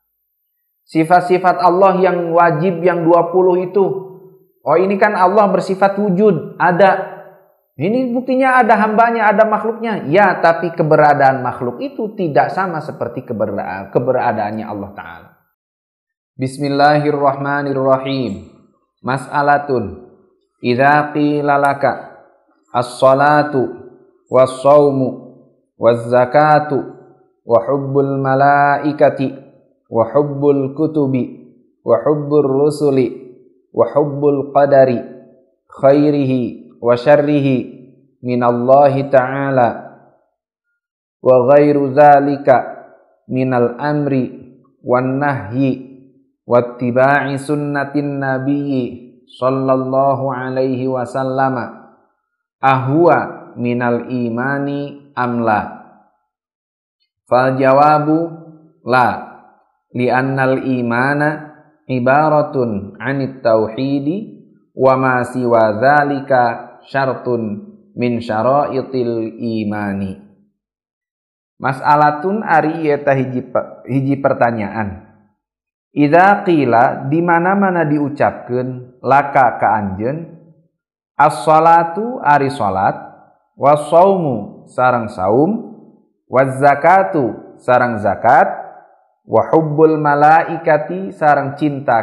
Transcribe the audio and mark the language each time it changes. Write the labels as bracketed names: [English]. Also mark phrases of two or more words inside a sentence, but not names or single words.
[Indonesian] Sifat-sifat Allah yang wajib yang 20 itu Oh ini kan Allah bersifat wujud, ada. Ini buktinya ada hambanya, ada makhluknya. Ya, tapi keberadaan makhluk itu tidak sama seperti keberadaannya Allah Ta'ala. [Arabic] بسم الله الرحمن الرحيم. مسألة. إذا قيل لك الصلاة والصوم والزكاة وحب الملائكة وحب الكتب وحب الرسل وحب القدر خيره وشره من الله تعالى وغير ذلك من الأمر والنهي واتباع سنة النبي صلى الله عليه وسلم أهو من الإيمان أم لا. فالجواب لا، لأن الإيمان عبارة عن التوحيد وما سوى ذلك شرط من شرائط الإيمان. [Sundanese] Mas'alatun ari eta hiji pertanyaan. [Arabic] إذا قيل [Sundanese] di mana-mana diucapkeun laka ka anjeun as-salatu ari salat, was-shaumu sareng saum, waz-zakatu sareng zakat, [Arabic] وحب الملائكة [Sundanese] sareng cinta